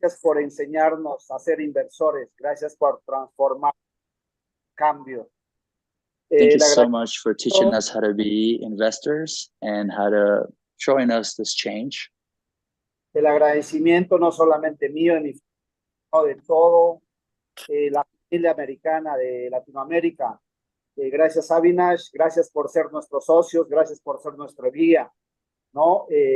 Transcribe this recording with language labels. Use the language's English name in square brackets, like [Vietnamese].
[Spanish] Gracias por enseñarnos a ser inversores. Gracias por transformar cambio. [English] Thank you so much for teaching us how to be investors and how to showing us this change. [Spanish] El agradecimiento no solamente mío, ni de todo la familia americana de Latinoamérica. Gracias, Avinash. Gracias por ser nuestros socios. Gracias por ser nuestro guía. ¿No?